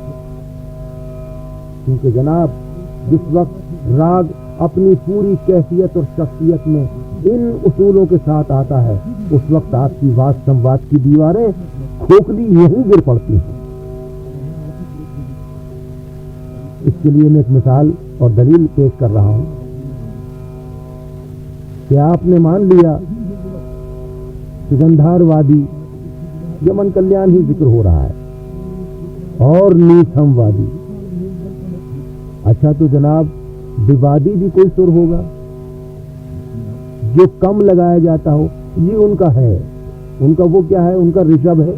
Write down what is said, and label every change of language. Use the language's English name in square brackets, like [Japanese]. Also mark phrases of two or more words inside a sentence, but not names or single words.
[Urdu] کیونکہ جناب جس وقت راگ اپنی پوری کیفیت اور شخصیت میں ان اصولوں کے ساتھ آتا ہے اس وقت آپ کی واس سمواد کی دیواریں کھوکھلی یہیں گر پڑتی ہیں. اس کے لیے میں ایک مثال اور دلیل پیش کر رہا ہوں کہ آپ نے مان لیا کہ گندھار وادی یمن کلیان ہی ذکر ہو رہا ہے اور نیتھم وادی. اچھا تو جناب ووادی بھی کوئی سر ہوگا جو کم لگایا جاتا ہو؟ یہ ان کا ہے، ان کا وہ کیا ہے، ان کا رشب ہے.